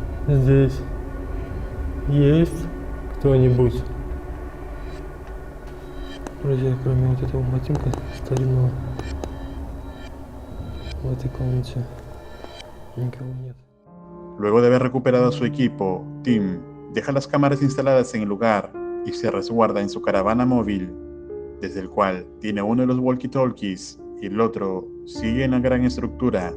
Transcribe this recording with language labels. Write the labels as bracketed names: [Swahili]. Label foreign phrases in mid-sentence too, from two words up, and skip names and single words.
[Russian] Здесь есть кто-нибудь? Вроде кроме вот этого ботинка старинного в этой комнате никого нет. [Spanish] Luego de haber recuperado su equipo, Tim deja las cámaras instaladas en el lugar y se resguarda en su caravana móvil, desde el cual tiene uno de los walkie-talkies y el otro sigue en la gran estructura.